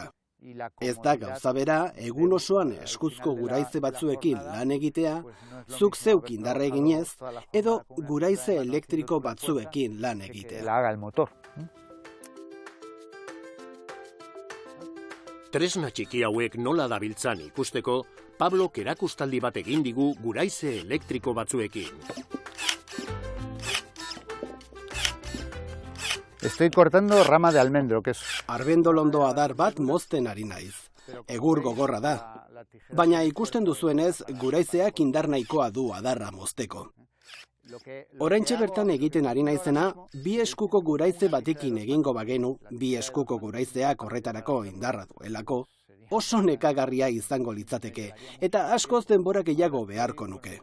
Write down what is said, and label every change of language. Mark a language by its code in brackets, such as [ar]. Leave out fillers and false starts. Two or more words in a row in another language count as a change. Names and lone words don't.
[eu] Ez da gauza bera, egun osoan eskuzko guraize batzuekin lan egitea, zuk zeuk indarra eginez, edo guraize elektriko batzuekin lan egitea. Tresna txiki hauek nola dabiltzan ikusteko, Pablok erakustaldi bat egin digu guraize elektriko batzuekin. [es] Estoy cortando rama de almendro, que es... [eu] Arbendolondo adar bat mozten ari naiz. Egur gogorra da. Baina ikusten duzuenez, guraizeak indar nahikoa du adarra mozteko. Oraintxe bertan egiten ari naizena, bi eskuko guraize batekin egingo bagenu, bi eskuko guraizeak horretarako indarra duelako, oso nekagarria izango litzateke, eta askoz denbora gehiago beharko nuke.